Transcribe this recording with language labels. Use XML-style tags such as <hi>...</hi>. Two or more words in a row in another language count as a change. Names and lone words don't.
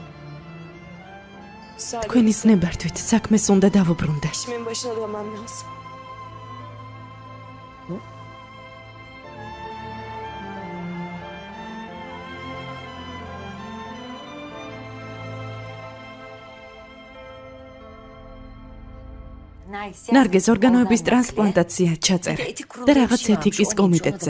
<tr>Sadece</tr> <ka>თქვენი ზნებართვით საქმეს უნდა დავუბრუნდე.</ka> <tr>işimin başına dönmem lazım.</tr> <ka>ნარგეზ ორგანოების ტრანსპლანტაცია ჩაწერე და რაღაც ეთიკის კომიტეტზე.</ka>